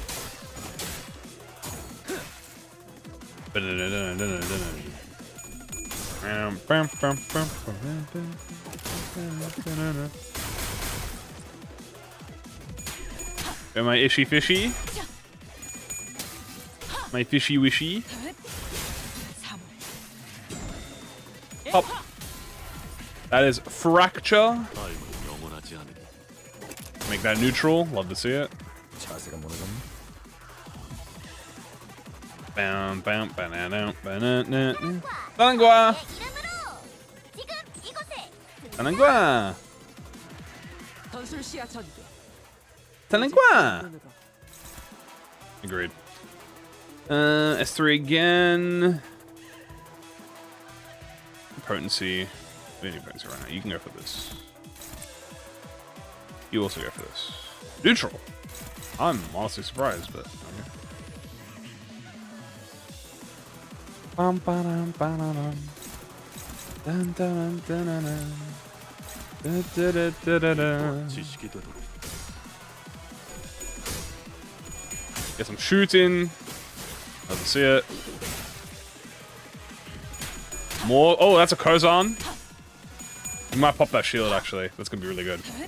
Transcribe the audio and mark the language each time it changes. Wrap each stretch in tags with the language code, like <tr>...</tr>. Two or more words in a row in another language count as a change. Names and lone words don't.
<en>Am I ishy fishy? My fishy wishy? Up. That is fracture. Make that neutral. Love to see it. Bam, bam, banana, banana. Tanangua! Tanangua! Tanangua! Agreed. S3 again. Potency. We need potency right now. You can go for this. You also go for this. Neutral! I'm honestly surprised, but okay. Bum, ba-dum, ba-da-dum. Dun, dun, dun, dun, dun. Da, da, da, da, da, da. Get some shooting. Love to see it. More. Oh, that's a Kozan. We might pop that shield, actually. That's going to be really good.</en>